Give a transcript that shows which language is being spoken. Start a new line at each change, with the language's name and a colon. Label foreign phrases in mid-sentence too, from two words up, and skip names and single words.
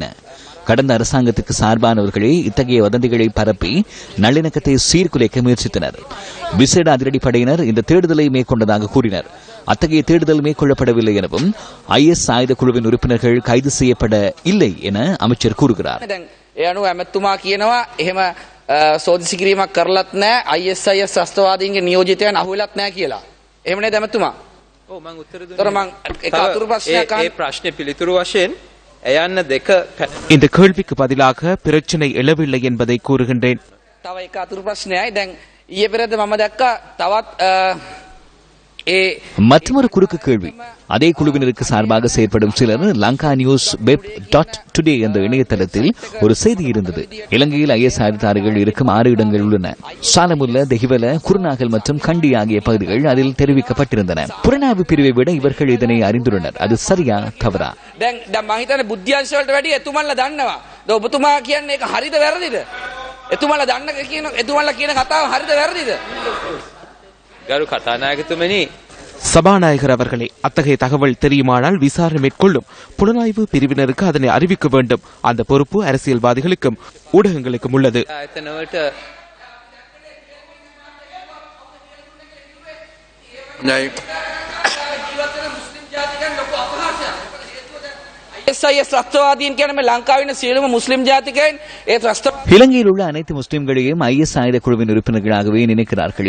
Tamil: கடந்த அரசாங்கத்துக்கு சார்பானவர்களே இத்தகைய வதந்திகளை பரப்பி நல்லிணக்கத்தை சீர்குலைக்க முயற்சித்தனர். விசேட அதிரடிப்படையினர் இந்த தேடுதலை மேற்கொண்டதாக கூறினர். அத்தகைய தேடுதல் மேற்கொள்ளப்படவில்லை எனவும் IS ஆயுத குழுவின் உறுப்பினர்கள் கைது செய்யப்பட இல்லை என அமைச்சர் கூறுகிறார்.
Sinhala: සෝදිසි කිරීමක් කරලත් නැහැ ISIS ත්‍රස්තවාදීන්ගේ නියෝජිතයන් අහුවෙලත් නැහැ කියලා. එහෙම නේද ඇමතුමා? ඔව් මම උත්තර දුන්නා. ඒක අතුරු ප්‍රශ්නයක් ඒ ප්‍රශ්නේ පිළිතුරු වශයෙන් එයන්න දෙක
Tamil: இந்த கேள்விக்கு பதிலாக பிரச்சனை எழவில்லை என்பதை கூறுகின்றேன்.
Sinhala: තව එක අතුරු ප්‍රශ්නයයි. දැන් ඊයේ පෙරේද මම දැක්කා තවත්
Tamil: மற்றொரு குறுக்கு கேள்வி. அதே குழுவினருக்கு சார்பாக செயற்படும் சிலர் லங்கா நியூஸ் வெப் .டுடே என்ற இணையதளத்தில் ஒரு செய்தி இருந்தது. இலங்கையில் IS ஆயுததாரிகள் இருக்கும் 6 இடங்கள் உள்ளன. சாலமுல்ல, தெஹிவல, குருநாகல் மற்றும் கண்டி ஆகிய பகுதிகள் அதில் தெரிவிக்கப்பட்டிருந்தன. புலனாய்வு பிரிவை விட இவர்கள் இதனை அறிந்துள்ளனர். அது சரியா தவறா?
Sinhala: දැන් මම හිතන්නේ බුද්ධ්‍යංශ වලට වැඩි එතුමන්ලා දන්නවා. ඔබතුමා කියන්නේ ඒක හරිද වැරදිද? එතුමන්ලා දන්න කියන එතුමන්ලා කියන කතාව හරිද වැරදිද? ගරු කතානායකතුමනි,
Tamil: சபாநாயகர் அவர்களே, அத்தகைய தகவல் தெரியுமானால் விசாரணை மேற்கொள்ளும் புலனாய்வு பிரிவினருக்கு அதனை அறிவிக்க வேண்டும். அந்த பொறுப்பு அரசியல்வாதிகளுக்கும் ஊடகங்களுக்கும் உள்ளது. இலங்கையில் உள்ள அனைத்து முஸ்லிம்களையும் IS ஆயுத குழுவின் உறுப்பினர்களாகவே நினைக்கிறார்கள்.